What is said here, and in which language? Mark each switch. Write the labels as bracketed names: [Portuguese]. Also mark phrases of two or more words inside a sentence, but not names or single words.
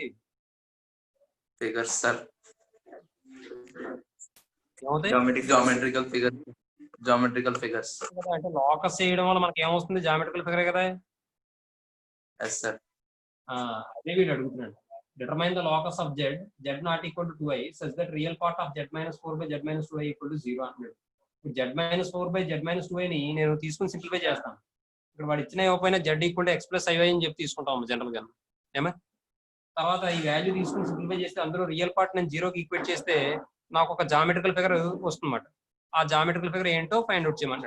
[English] figures sir. geometrical figures. [Telugu] అంటే లోకస్ చేయడం వల్ల మనకి ఏమొస్తుంది? [English] geometrical figure [Telugu] కదా. [English] yes sir. [Telugu] అదే వీడు అడుగుతున్నాడు. [English] determine the locus of z not equal to 2i such that real part of z - 4 by z - 2i equal to 0 అంటున్నాడు. [Telugu] z - 4 by z - 2i ని నేను తీసుకుని సింప్లిఫై చేస్తాను. ఇక్కడ వాడు ఇచ్చిన ఇవ్వకపోయినా z [English] equal to x plus iy [Telugu] అని చెప్పి తీసుకుంటాం జనరల్ గా. ఏమా తర్వాత ఈ వాల్యూ తీసుకుని సింప్లిఫై చేస్తే అందులో [English] real part [Telugu] నేను 0కి ఈక్వేట్ చేస్తే నాకు ఒక [English] geometrical figure [Telugu] వస్తుందన్నమాట. ఆ [English] geometrical figure [Telugu] ఏంటో [English] find out [Telugu] చేయమన్నాడు.